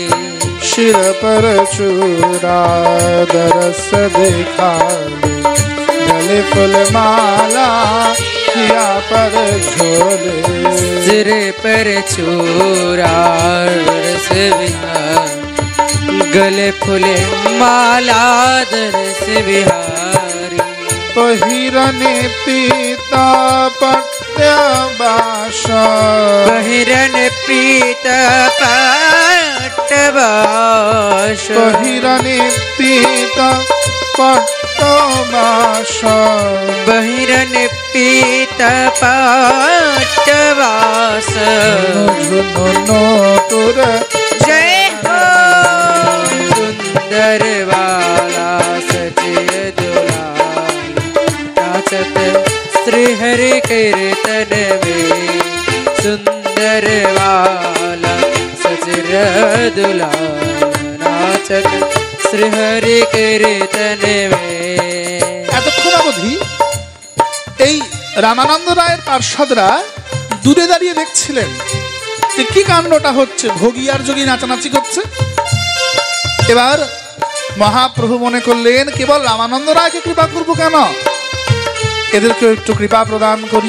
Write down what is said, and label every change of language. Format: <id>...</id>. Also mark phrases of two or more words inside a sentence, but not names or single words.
<hi>सिर पर चूड़ा दरस दिखावे, गले फूल माला या पर झोले। सिर पर चूड़ा रस विहार, गले फूले माला दरस विहारी। पहिरने पीता पट्टबाश, पहिरन पीत पट्टबाश, पहिरने पीता पट्टबाश, बहिरन पीत पट्टबास। झुनो तुर जय हो सुंदर वाला सचिर दुलाल, नाचत श्री हरि कीर्तन में। सुंदर वाला सचिर दुलाल, नाचत श्री हरि कीर्तन में।</hi> <bn>এতক্ষণ অবধি এই রামানন্দ রায়ের পার্ষদরা দূরে দাঁড়িয়ে দেখছিলেন যে কি কাণ্ডটা হচ্ছে, ভোগী আর যোগী নাচানাচি করছে। এবার মহাপ্রভু মনে করলেন কেবল রামানন্দ রায়কে কৃপা করবো কেন, এদেরকেও একটু কৃপা প্রদান করি।</bn>